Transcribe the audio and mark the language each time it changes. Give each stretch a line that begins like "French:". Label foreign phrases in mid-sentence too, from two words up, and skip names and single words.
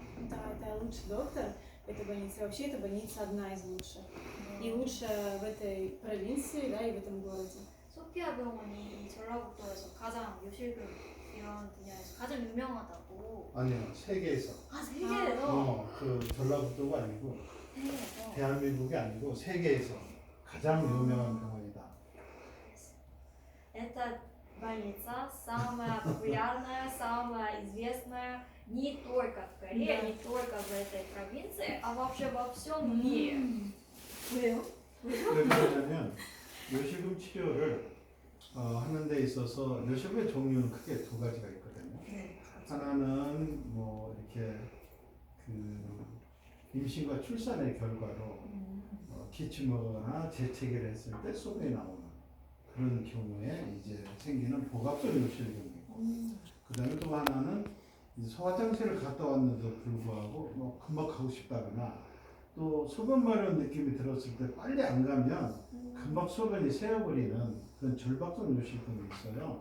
Russian: это лучший доктор этой больницы. Вообще эта больница одна из лучших. И лучшая в этой провинции, да, и в этом городе.
Korean: 소피아 병원이 전라북도에서 가장 요실금 이런 분야에서 가장 유명하다고. 아니요, 세계에서. 세계에서? 그 전라북도가 아니고 세계에서. 대한민국이 아니고 세계에서 가장 유명한 병원이다.
Russian: Это больница самая популярная, самая известная не только в Корее, не только в этой провинции, а вообще во всем мире.
Korean: 왜요? 왜 그러냐면 요실금 치료를 하는 데 있어서 요실금의 종류는 크게 두 가지가 있거든요. 하나는 뭐 이렇게 그 임신과 출산의 결과로 기침하거나 재채기를 했을 때 소변이 나오는 그런 경우에 이제 생기는 복압성 요실금이고, 그다음에 또 하나는 이제 소화장실을 갔다 왔는데도 불구하고 뭐 금방 가고 싶다거나 또 소변 마려운 느낌이 들었을 때 빨리 안 가면 금방 소변이 새어버리는 그런 절박성 요실금이 있어요.